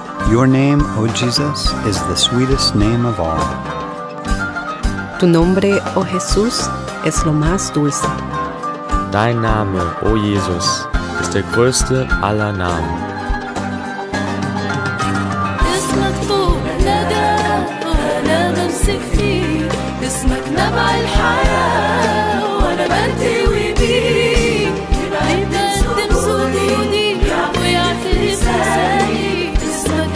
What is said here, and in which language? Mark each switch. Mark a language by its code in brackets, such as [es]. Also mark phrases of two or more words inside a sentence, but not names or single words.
[en] Your name, O Jesus, is the sweetest name of all. [es] Tu nombre, oh Jesús, es lo más dulce. [de] Dein Name, o Jesus, ist der größte aller Namen. [ar] اسمك طول ندى وانا بمسك فيه، اسمك نبع الحياة وانا بنتوي بيه، بيقدم سجودي ويعترف لساني، اسمك